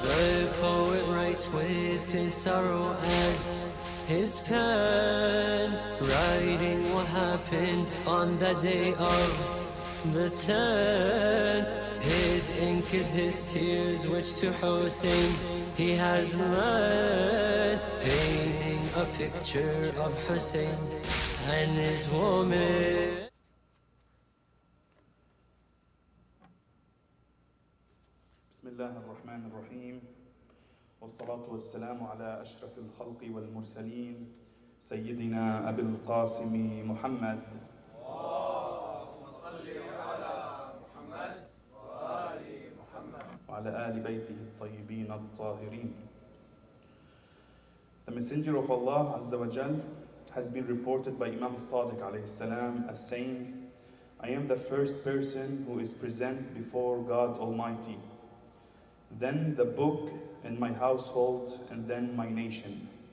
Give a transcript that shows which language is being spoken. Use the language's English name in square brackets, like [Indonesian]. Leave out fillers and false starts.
[English] The poet writes with his sorrow as his pen, writing what happened on that day of the 10th. His ink is his tears which to Hussein he has led, painting a picture of Hussein and his woman. [Arabic] بسم الله الرحمن الرحيم والصلاة والسلام على أشرف الخلق والمرسلين سيدنا أبي القاسم محمد اللهم صل على محمد وآل محمد وعلى آل بيته الطيبين الطاهرين. [English] The Messenger of Allah Azza wa Jal has been reported by Imam Sadiq alayhi salam as saying, I am the first person who is present before God Almighty, then the book and my household, and then my nation.